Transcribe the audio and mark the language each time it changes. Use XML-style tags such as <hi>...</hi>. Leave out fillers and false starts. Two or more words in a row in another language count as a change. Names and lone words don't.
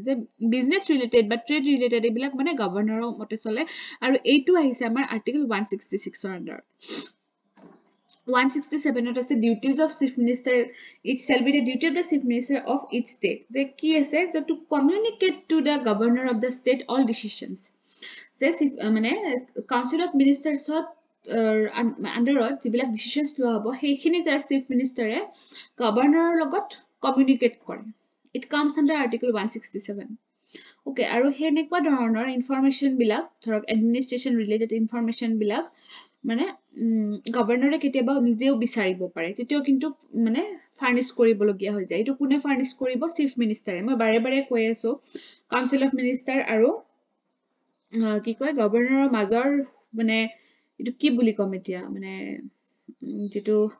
<en>Business related but trade related</en> <as>এইবিলাক মানে</as> <en>governor</en> <as>মতে চলে আৰু এইটো আহিছে আমাৰ</as> <en>article 166 under 167</en> <as>ত আছে</as> <en>duties of chief minister it shall be the duty of the chief minister of each state</en> <as>যে কি আছে যে</as> <en>to communicate to the governor of the state all decisions মানে council of</en> <as>মিনিষ্টাৰ্ছত আন্ডাৰত যিবিলাক ডিসিশনস লোৱা হ'ব সেইখিনি যে</as> <en>chief minister</en> <as>গভৰ্ণৰৰ লগত কমিউনিকেট কৰে</as> <en>it comes under article 167 okay</en> <as>আৰু হেনেকুৱা ধৰণৰ ইনফৰমেশন বিলাক ধৰক</as> <en>administration related information</en> <as>বিলাক মানে গভৰ্ণৰে কেতিয়াবা নিজেও বিচাৰিব পাৰে যেতিয়াও কিন্তু মানে ফাৰ্নিশ কৰিবলগীয়া হৈ যায় এটো কোনে ফাৰ্নিশ কৰিব</as> <en>chief minister</en> <as>মই বাৰে বাৰে কৈ আছো</as> <en>council of minister</en> <as>আৰু কি কয় গভৰ্ণৰৰ মাজৰ মানে এটো কি বুলি কম এতিয়া মানে যেটো</as>